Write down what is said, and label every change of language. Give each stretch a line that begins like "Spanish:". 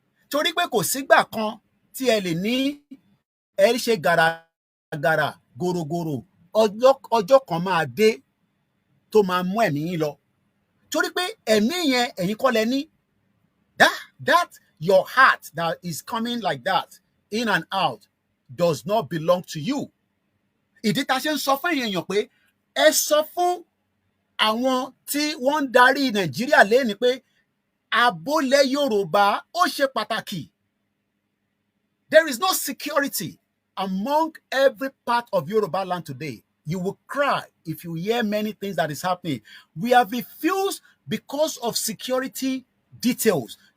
Yoruba: Torí pé kò sígbà kan tí ẹ lè ní ẹ ṣe gàràgàrà gòrògòrò, ọjọ́ kan máa dé tó máa mú ẹ̀mí yín lọ. Torí pé ẹ̀mí yẹn ẹ̀yin kọ́ lẹ ní.
English: That your heart that is coming like that, in and out, does not belong to you.
Yoruba: Ìdí tá a ṣe ń sọ fún èèyàn pé ẹ sọ fún àwọn tí wọ́n ń darí Nàìjíríà lénìí pé àbólẹ̀ Yorùbá ó ṣe pàtàkì.
English: There is no security among every part of Yoruba land today. You will cry if you hear many things that is happening. We have refused because of security details.